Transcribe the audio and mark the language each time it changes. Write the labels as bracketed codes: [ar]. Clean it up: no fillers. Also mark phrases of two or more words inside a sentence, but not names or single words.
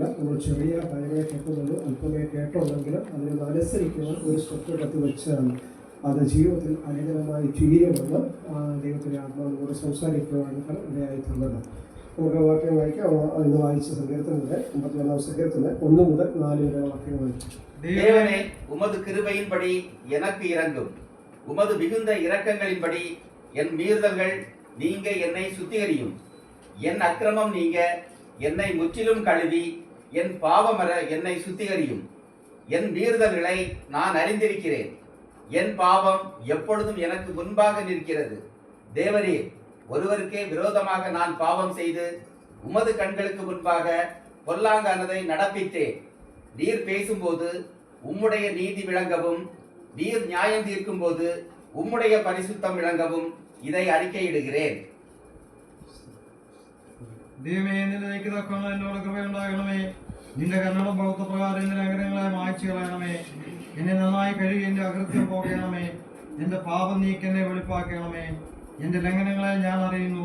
[ml] നമ്മൾ ചെറിയ കാര്യങ്ങളെ കേൾക്കുന്നുള്ളൂ. അല്പമേ കേട്ടുണ്ടെങ്കിൽ അതിനനുസരിക്കുന്ന ഒരു സ്റ്റെപ്പ് എടുത്ത് വെച്ചാൽ അത് ജീവിതത്തിൽ അനുകൂലമായി തീരുമെന്ന് ദൈവത്തിൻ്റെ ആത്മാവിനോട് സംസാരിക്കുവാണ് ഇടയായിട്ടുള്ളത്. നമുക്ക് വാക്യം വായിക്കാം. ഇന്ന് വായിച്ച സങ്കീർത്തനത്തിലെ 51 സങ്കീർത്തനം 1 മുതൽ 4 വരെ വാക്യം വായിച്ചു. [ta] தேவனே, உமது கிருபையின்படி எனக்கு இரங்கும். உமது மிகுந்த இரக்கங்களின்படி என் மீறுதல்கள் நீங்க என்னை சுத்திகரியும். என் அக்கிரமம் நீங்க என்னை முற்றிலும் கழுவி என் பாவமர என்னை சுத்திகரியும். என் மீறுதல்களை நான் அறிந்திருக்கிறேன். என் பாவம் எப்பொழுதும் எனக்கு முன்பாக நிற்கிறது. தேவரே, ஒருவருக்கே விரோதமாக நான் பாவம் செய்து உமது கண்களுக்கு முன்பாக பொல்லாங்கானதை நடப்பித்தேன். நீர் பேசும்போது உம்முடைய நீதி விளங்கவும், நீர் நியாயம் தீர்க்கும் போது உம்முடைய பரிசுத்தம் விளங்கவும் இதை அறிக்கையிடுகிறேன். [ml] ദൈവമേ, നിന്റെ നീക്കിതക്കങ്ങൾ എന്നോട് കൃപയുണ്ടാകണമേ. നിന്റെ കരുണയുടെ ബൗദ്ധപ്രകാരം എന്റെ ലംഘനങ്ങളെ മായ്ച്ചു കളയണമേ. എന്നെ നന്നായി കഴുകി എന്റെ അകൃത്യം പോകണമേ. എന്റെ പാപം നീക്കി എന്നെ വെളിപ്പാക്കണമേ. എന്റെ ലംഘനങ്ങളെ ഞാൻ അറിയുന്നു.